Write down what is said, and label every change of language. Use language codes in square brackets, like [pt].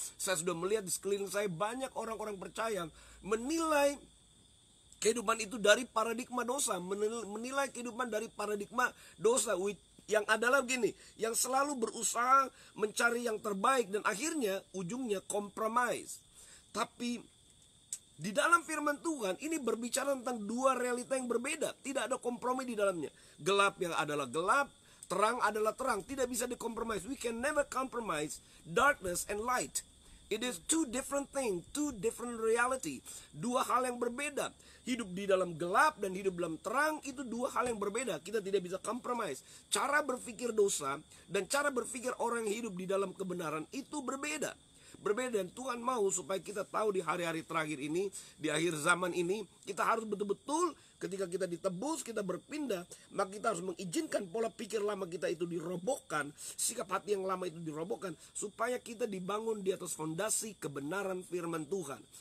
[id] Saya sudah melihat di sekeliling saya banyak orang-orang percaya menilai kehidupan itu dari paradigma dosa, menilai kehidupan dari paradigma dosa, yang adalah begini, yang selalu berusaha mencari yang terbaik dan akhirnya ujungnya compromise. Tapi di dalam firman Tuhan ini berbicara tentang dua realita yang berbeda, tidak ada kompromi di dalamnya. Gelap yang adalah gelap, terang adalah terang, tidak bisa dikompromis. [en] We can never compromise darkness and light. It is two different things, two different reality. [id] Dua hal yang berbeda. Hidup di dalam gelap dan hidup dalam terang itu dua hal yang berbeda. Kita tidak bisa compromise. Cara berpikir dosa dan cara berpikir orang yang hidup di dalam kebenaran itu berbeda. Dan Tuhan mau supaya kita tahu di hari-hari terakhir ini, di akhir zaman ini, kita harus betul-betul ketika kita ditebus, kita berpindah, maka kita harus mengizinkan pola pikir lama kita itu dirobohkan, sikap hati yang lama itu dirobohkan, supaya kita dibangun di atas fondasi kebenaran firman Tuhan.